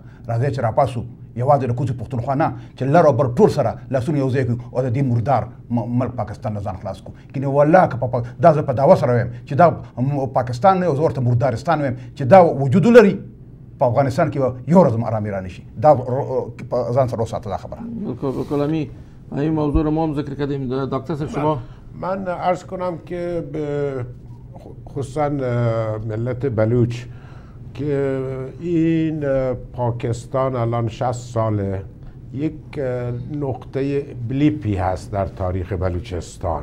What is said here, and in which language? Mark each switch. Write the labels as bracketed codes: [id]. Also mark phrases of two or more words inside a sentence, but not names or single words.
[ps] راځئ چې راپاسو یوازې د کوزو پښتونخوا نه چې لر او بر ټول سره لاسونه یو ځای کړو او د دې مردار ملک پاکستان نه ځان خلاص کړو. کنې والله که دا زه په دعوه سره وایم چې دا پاکستان نه او زه ورته مردارستان وایم چې دا وجود لري په افغانستان کې یو ورځ هم ارامي رانشي. دا ځان سره وساته دا خبره. [fa] بالکل امی این موضوع رو ما هم ذکر کردیم. دکتر صاحب شما من عرض کنم که خصوصا ملت بلوچ که این پاکستان الان 60 ساله یک نقطه بلیپی هست در تاریخ بلوچستان.